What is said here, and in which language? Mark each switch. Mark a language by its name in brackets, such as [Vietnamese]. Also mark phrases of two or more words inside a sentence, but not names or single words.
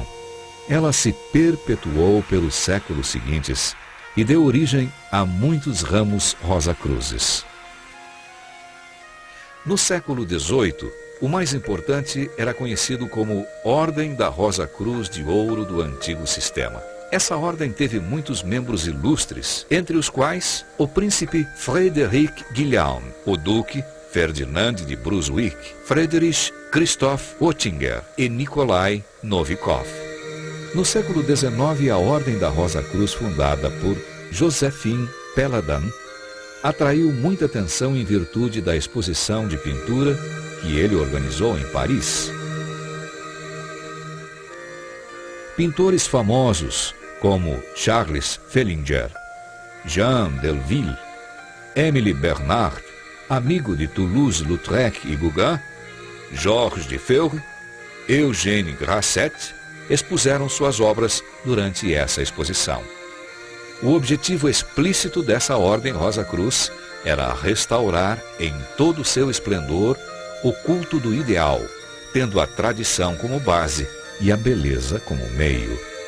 [Portuguese] Ela se perpetuou pelos séculos seguintes e deu origem a muitos ramos Rosa-Cruzes. No século XVIII, o mais importante era conhecido como Ordem da Rosa Cruz de Ouro do Antigo Sistema. Essa ordem teve muitos membros ilustres, entre os quais o príncipe Frederic Guilhem, o duque Ferdinand de Brunswick, Friedrich Christoph Oettinger e Nikolai Novikov. No século XIX, a Ordem da Rosa Cruz, fundada por Joséphine Peladan, atraiu muita atenção em virtude da exposição de pintura que ele organizou em Paris. Pintores famosos como Charles Fellinger, Jean Delville, Émile Bernard, amigo de Toulouse-Lautrec e Gauguin, Georges de Feury, Eugène Grasset, expuseram suas obras durante essa exposição. O objetivo explícito dessa Ordem Rosa Cruz era restaurar em todo o seu esplendor o culto do ideal, tendo a tradição como base e a beleza como meio.